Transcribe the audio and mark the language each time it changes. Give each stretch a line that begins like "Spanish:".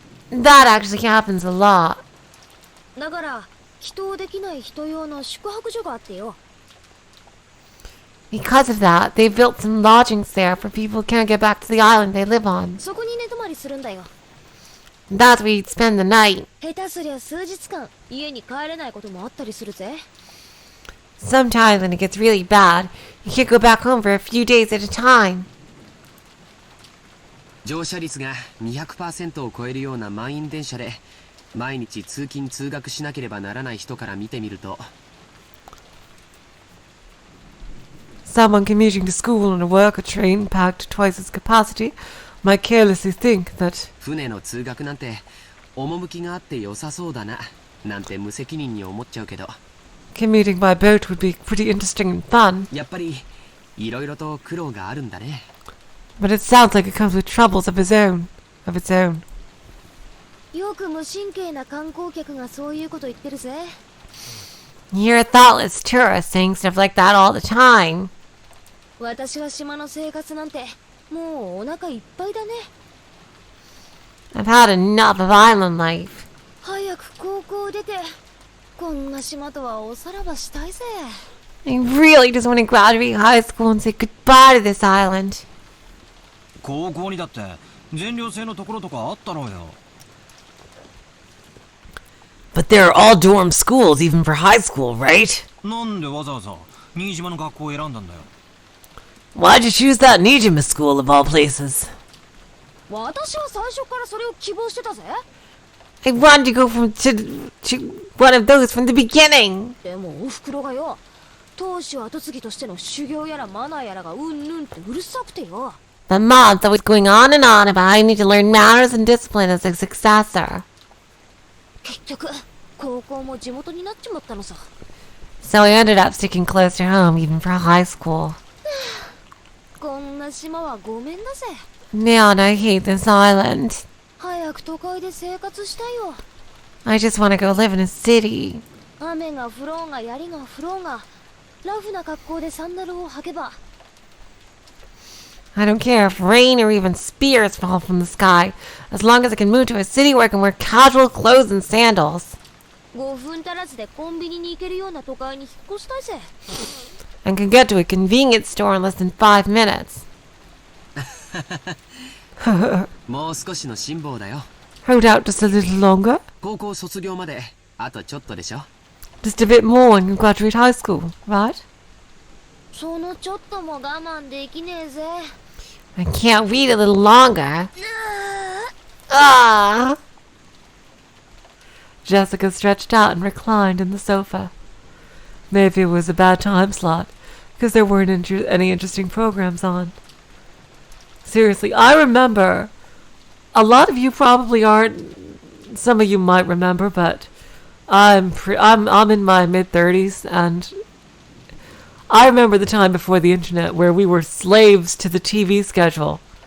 English: That actually happens a lot.
Japanese: だから、祈祷できない人用の宿泊所があってよ。
English: Because of that, they built some lodgings there for people who can't get back to the island they live on.
Japanese: そこに寝泊まりするんだよ。
English: That's where you'd spend the night.
Japanese: 下手すりゃ数日間、家に帰れないこともあったりするぜ。
English: Sometimes when it gets really bad, you can't go back home for a few days at a time.
Japanese: 乗車率が 200% を超えるような満員電車で毎日通勤通学しなければならない人から見てみると、
English: Someone commuting to school on a worker train packed twice its capacity might carelessly think that
Japanese: 船の通学なんて趣があって良さそうだななんて無責任に思っちゃうけど、
English: commuting by boat would be pretty interesting and fun,
Japanese: やっぱりいろいろと苦労があるんだね。
English: but it sounds like it comes with troubles of its own.
Japanese: よく無神経な観光客がそういうこと言ってるぜ。
English: You hear thoughtless tourists saying stuff like that all the time.
Japanese: 私は島の生活なんて、もうお腹いっぱいだね。
English: I've had enough of island life.
Japanese: 早く高校出て、こんな島とはおさらばしたいぜ。
English: I really just want to graduate high school and say goodbye to this island.
Japanese: 高校にだって全寮制のところとかあったろうよ。
English: But there are all dorm schools even for high school, right?
Japanese: なんでわざわざ新島の学校を選んだんだよ。
English: Why'd you choose that Nijima school of all places?
Japanese: 私は最初からそれを希望してたぜ。
English: I wanted to go to one of those from the beginning.
Japanese: でもおふくろがよ、当主後継ぎとしての修行やらマナーやらがうんぬんってうるさくてよ。
English: But Mom's always going on and on about how I need to learn manners and discipline as a successor.
Japanese: 結局、高校も地元になっちまったのさ。
English: So I ended up sticking close to home even for high school.
Japanese: こんな島はごめんだぜ。
English: Man, I hate this island.
Japanese: 早く都会で生活したいよ。
English: I just want to go live in a city.
Japanese: 雨が降ろうが槍が降ろうが、ラフな格好でサンダルを履けば。
English: I don't care if rain or even spears fall from the sky, as long as I can move to a city where I can wear casual clothes and sandals.
Japanese: 5分足らずでコンビニに行けるような都会に引っ越したいぜ。
English: And can get to a convenience store in less than 5 minutes.
Japanese: もう少しの辛抱だよ。
English: Hold out just a little longer.
Japanese: 高校卒業まであとちょっとでしょ。
English: Just a bit more when you graduate high school, right?
Japanese: そのちょっとも我慢できねえぜ。
English: I can't wait a little longer. Ah! Jessica stretched out and reclined in the sofa. Maybe it was a bad time slot, because there weren't any interesting programs on. Seriously, I remember, a lot of you probably aren't, some of you might remember, but I'm in my mid-30s, and I remember the time before the internet where we were slaves to the TV schedule.